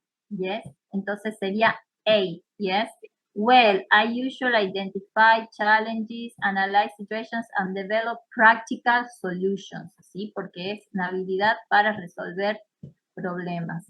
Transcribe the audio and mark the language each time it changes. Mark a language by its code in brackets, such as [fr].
[es] Yes, entonces sería A, yes. [en] Well, I usually identify challenges, analyze situations, and develop practical solutions. [es] ¿Sí? Porque es una habilidad para resolver problemas.